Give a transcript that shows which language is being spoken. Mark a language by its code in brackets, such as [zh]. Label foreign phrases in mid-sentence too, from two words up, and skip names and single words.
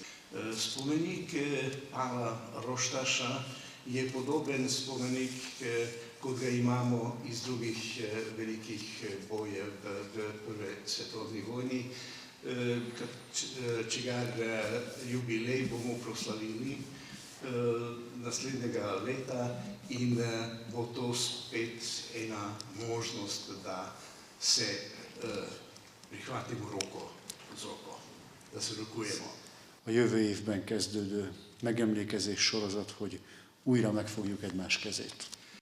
[sl] Spomenik Pavla Roštaša je podoben spomenik, kot ga imamo iz drugih velikih bojev v Prvi svetovni vojni, čigar jubilej bomo proslavili naslednjega leta in bo to spet ena možnost, da se prihvatimo roko z roko, da se rokujemo. [hu] A jövő évben kezdődő megemlékezés sorozat, hogy újra megfogjuk egymás kezét.